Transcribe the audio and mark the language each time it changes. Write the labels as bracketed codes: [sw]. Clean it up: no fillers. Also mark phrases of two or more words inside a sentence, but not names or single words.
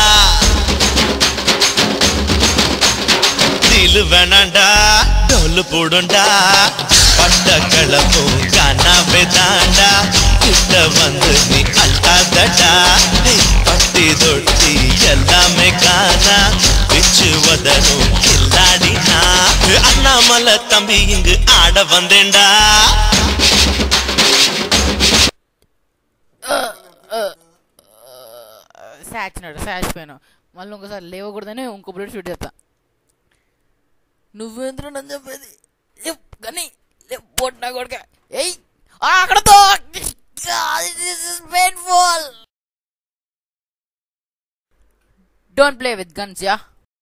[ta] திலு வேணாண்டா டோலு போடுண்டா பட்ட கிளம்பும் கானாவே தாண்டா கிட்ட வந்து நீ அல்டாதடா பட்டி தொட்டி எல்லாமே காணா பிச்சு வதனும் கில்லாடினா அண்ணாமலை தம்பி இங்கு ஆட வந்தேன்டா [te] సాచిపోయాను మళ్ళీ ఇంకోసారి లేవకూడదని ఇంకో బుల్లెట్ షూట్ చేస్తా నువ్వేంద్ర నన్ను చెప్పేది కానీ పొట్టినా కొడుక ఏయ్ అక్కడతో [en] this is painful. Don't play with guns, yeah?